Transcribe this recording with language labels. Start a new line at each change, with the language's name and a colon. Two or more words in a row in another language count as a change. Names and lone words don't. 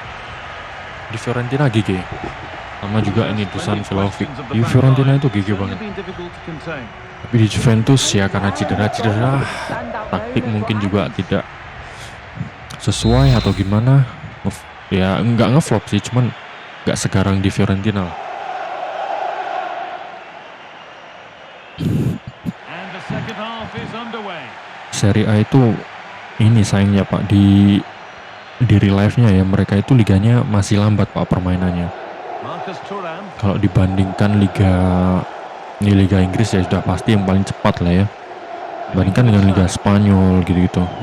Indonesian: Di Fiorentina GG. Sama juga ini Dusan Vlahovic. Di Fiorentina itu GG banget. Tapi di Juventus ya karena cedera-cedera, taktik mungkin juga tidak sesuai atau gimana. Ya nggak ngeflop sih, cuman nggak segarang di Fiorentina. Serie A itu ini sayangnya pak, di
English: real life-
Indonesian: nya ya mereka itu liganya masih lambat pak permainannya. Kalau dibandingkan Liga Inggris ya sudah pasti yang paling cepat lah ya. Bandingkan dengan Liga Spanyol gitu-gitu.